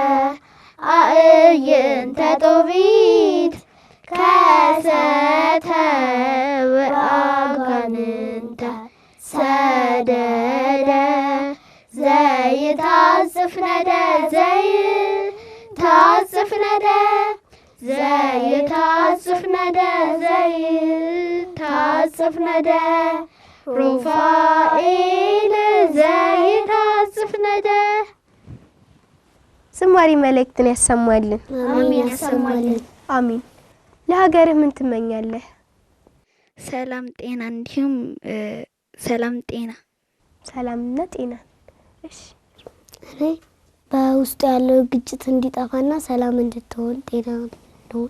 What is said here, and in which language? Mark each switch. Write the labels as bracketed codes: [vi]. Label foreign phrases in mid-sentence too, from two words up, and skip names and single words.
[gez] አእይንተ ጦቢት ከሰተ ወአጋንንተ ሰደደ ዘይታጽፍነደ ዘይታጽፍነደ ዘይታጽፍነደ ዘይታጽፍነደ ሩፋኤል ዘይታጽፍነደ። [am] ዝማሬ መልእክትን ያሰማልን። አሜን ያሰማልን። አሜን። ለሀገርህ ምን ትመኛለህ? ሰላም ጤና፣ እንዲሁም ሰላም ጤና፣ ሰላምና ጤና። እሺ እኔ በውስጡ ያለው ግጭት እንዲጠፋና ሰላም እንድትሆን ጤና እንዲሆን።